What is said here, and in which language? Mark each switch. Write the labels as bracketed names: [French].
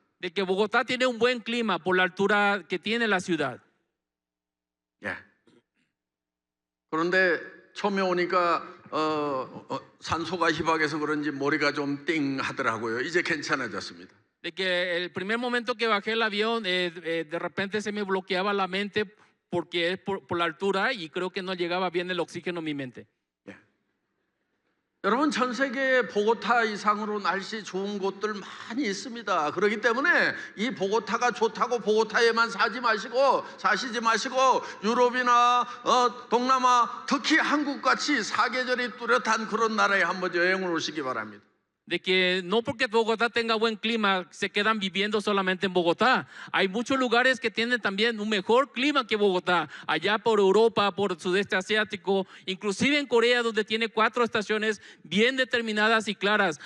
[Spanish] De que Bogotá tiene un buen clima por la altura que tiene la ciudad. [Korean] 예. 그런데 처음에 오니까 산소가 희박해서 그런지 머리가 좀 띵 하더라고요. 이제 괜찮아졌습니다. [Spanish] De que el primer momento que bajé el avión, de repente se me bloqueaba la mente porque es por la altura y creo que no llegaba bien el oxígeno a mi mente. [Korean] 예. 여러분 전 세계 보고타 이상으로 날씨 좋은 곳들 많이 있습니다. 그렇기 때문에 이 보고타가 좋다고 보고타에만 사시지 마시고 유럽이나 동남아, 특히 한국같이 사계절이 뚜렷한 그런 나라에 한번 여행을 오시기 바랍니다. [Spanish] De que no porque Bogotá tenga buen clima se quedan viviendo solamente en Bogotá. Hay muchos lugares que tienen también un mejor clima que Bogotá, allá por Europa, por el sudeste asiático, inclusive en Corea, donde tiene 4 estaciones bien determinadas y claras.